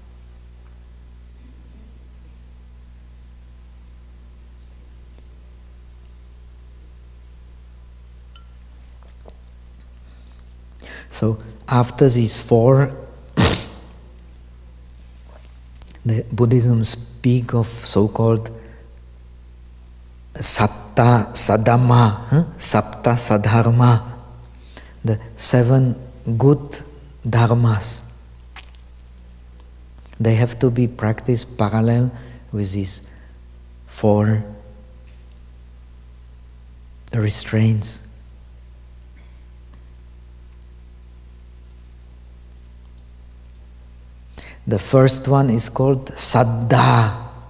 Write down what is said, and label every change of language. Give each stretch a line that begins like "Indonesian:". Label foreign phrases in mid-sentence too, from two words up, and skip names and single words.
English: So after these 4, the Buddhism speak of so-called
Pali: satta sadhamma,
Sanskrit: sapta sadharma,
English: the 7 good dharmas. They have to be practiced parallel with these 4 restraints. The first one is called saddha.